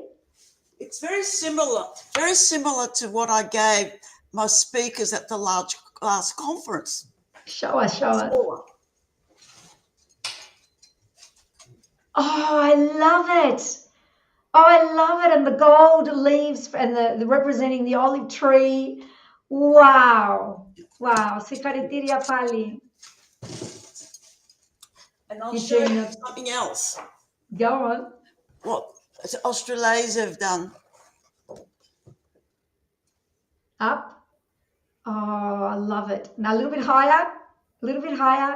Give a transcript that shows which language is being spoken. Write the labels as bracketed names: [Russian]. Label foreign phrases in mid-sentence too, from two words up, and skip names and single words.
[English] It's very similar to what I gave my speakers at the last conference. Show us, show us. Smaller. Oh, I love it. Oh, I love it. And the gold leaves and the representing the olive tree. Wow. Wow. [Greek] Συγχαρητήρια πάλι. [English] And I'll show you Eugenia, something else. go on. What Australasians have done. Up. Oh, I love it. Now a little bit higher, a little bit higher.